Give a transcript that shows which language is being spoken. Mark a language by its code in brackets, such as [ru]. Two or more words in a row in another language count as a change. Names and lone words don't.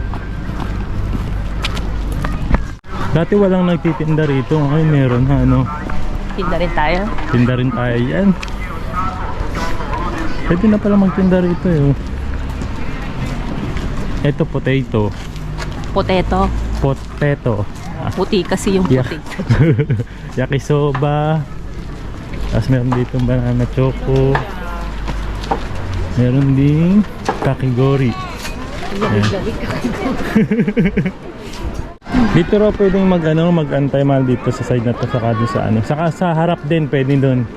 [tl] Dati walang nagtitinda rito. Ngayon meron ha, ano. Tinda rin tayo. Tinda rin tayo yan. Pwede na pala magtinda rito eh. Ito potato. Potato. Puti kasi yung Yeah. potato. Yakisoba. Tapos meron dito [en] banana choco. [tl] Meron ding kakigori. Dito raw pwedeng mag-antay mahal dito sa side na to, saka doon sa saka sa harap din pwede doon.